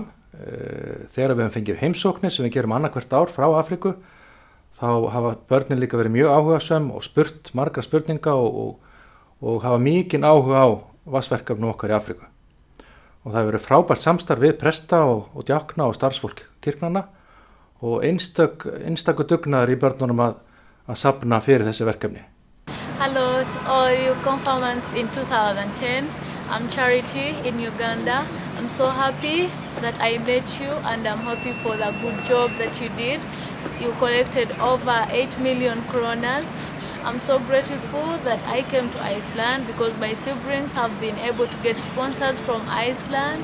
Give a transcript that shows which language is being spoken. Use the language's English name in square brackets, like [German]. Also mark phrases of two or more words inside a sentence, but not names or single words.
[Icelandic] Þegar við höfum fengið heimsóknir sem við gerum annað hvert ár frá Afríku þá hafa börnin líka verið mjög áhugasöm og spurt margra spurninga og hafa mikinn áhuga á vatnsverkefni okkar í Afríku. Og það hefur verið frábært samstarf við presta og djákna og starfsfólk kirknanna og einstakur dugnaður í börnunum að safna fyrir þessi verkefni. [English] Hello to all you confirmants in 2010. I'm Charity in Uganda. I'm so happy that I met you and I'm happy for the good job that you did. You collected over 8 million kronas. I'm so grateful that I came to Iceland because my siblings have been able to get sponsors from Iceland.